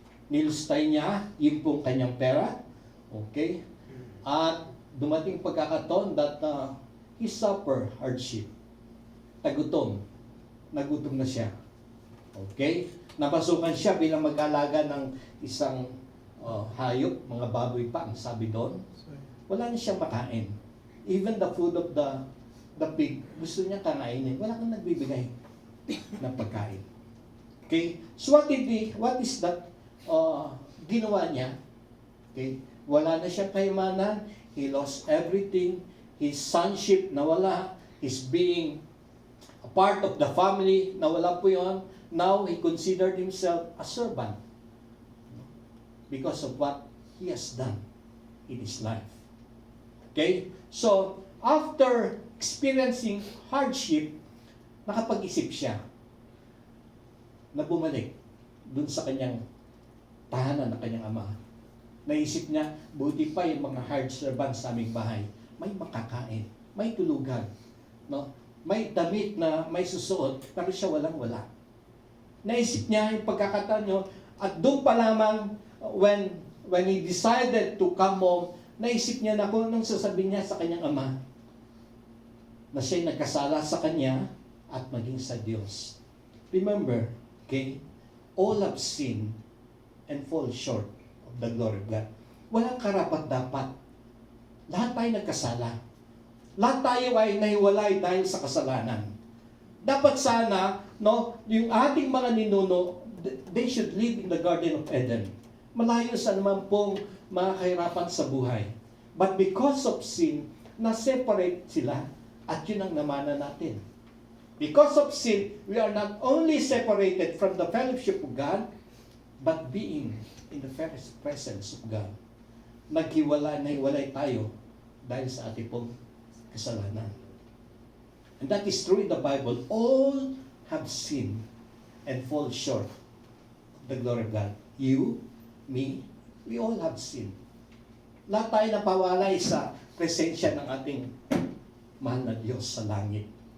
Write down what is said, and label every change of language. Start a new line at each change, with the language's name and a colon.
Filipino: Nilustay niya yung pong kanyang pera, okay, at dumating pagkakataon
English: that he suffer hardship.
Filipino: Nagutom na siya. Okay? Napasukan siya bilang mag-alaga ng isang hayop, mga baboy pa, ang sabi doon. Wala na siyang makain.
English: Even the food of the pig,
Filipino: gusto niya kakainin. Wala kang nagbibigay ng pagkain. Okay?
English: So what is that
Filipino: ginawa niya? Okay? Wala na siyang kayamanan.
English: He lost everything. His sonship
Filipino: nawala.
English: His being a part of the family,
Filipino: nawala po yun.
English: Now, he considered himself a servant because of what he has done in his life. Okay?
Filipino: So, after experiencing hardship, nakapag-isip siya na bumalik dun sa kanyang tahanan ng kanyang ama. Naisip niya, buti pa yung mga hard servants sa aming bahay. May makakain, may tulugan, no? May damit na may susuot, pero siya walang-wala. Naisip niya yung pagkakataon niyo, at doon pa lamang,
English: when he decided to come home,
Filipino: naisip niya na kung anong sasabihin niya sa kanyang ama, na siya'y nagkasala sa kanya at maging sa Diyos.
English: Remember, okay, all have sinned and fall short of the glory of God.
Filipino: Walang karapat-dapat. Lahat tayo nagkasala. Lahat tayo ay nahiwalay dahil sa kasalanan. Dapat sana, no, yung ating mga ninuno,
English: they should live in the Garden of Eden.
Filipino: Malayo sa naman pong mga kahirapan sa buhay.
English: But because of sin,
Filipino: na-separate sila at yun ang namana natin.
English: Because of sin, we are not only separated from the fellowship of God, but being in the presence of God.
Filipino: Nahiwalay tayo dahil sa ating pong kasalanan.
English: And that is true in the Bible. All have sinned and fall short of the glory of God. You, me, we all have sinned.
Filipino: Lahat tayo napawalay sa presensya ng ating mahal na Diyos sa langit.